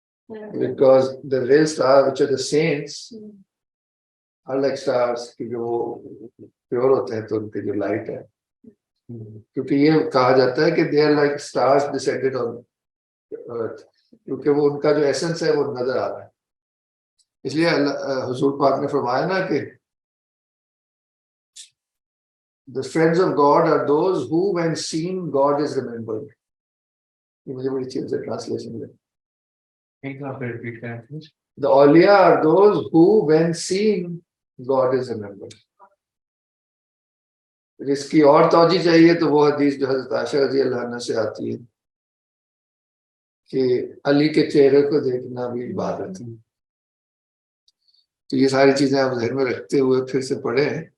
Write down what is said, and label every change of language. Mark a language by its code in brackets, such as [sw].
[en] Because the real stars, which are the saints, are like stars [ur] کیونکہ وہ pure ہوتے ہیں تو ان کی جو لائٹ ہے، کیونکہ یہ کہا جاتا ہے کہ [en] they are like stars descended on earth، [ur] کیونکہ وہ ان کا جو ایسنس ہے وہ نظر آ رہا ہے. اس لیے حضور پاک نے فرمایا نا کہ [en] the friends of God are those who when seen God is remembered. [ur] یہ مجھے بڑی چیز ہے ٹرانسلیشن میں. [en] The awliya are those who when seen God is remembered. [ur] اس کی اور توجہ چاہیے تو وہ حدیث جو حضرت عائشہ رضی اللہ عنہ سے آتی ہے کہ علی کے چہرے کو دیکھنا بھی عبادت ہے. تو یہ ساری چیزیں آپ ذہن میں رکھتے ہوئے پھر سے پڑھیں.